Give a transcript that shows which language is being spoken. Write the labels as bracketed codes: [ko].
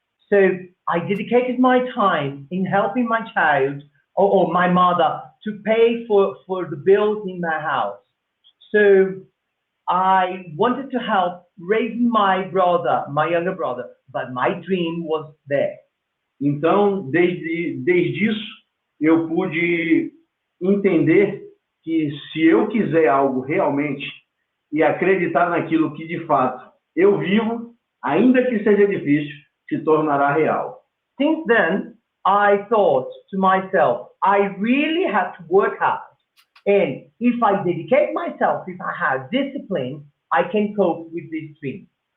[en] So I dedicated my time in helping my child or my mother to pay for the bills in my house. So I wanted to help raising my brother, my younger brother, but my dream was there. [pt] Então, desde isso, eu pude entender que se eu quiser algo realmente e acreditar naquilo que de fato eu vivo, ainda que seja difícil, se tornará real. [en] Since then, I thought to myself, I really have to work hard. And if I dedicate myself, if I have discipline, I can cope with this dream.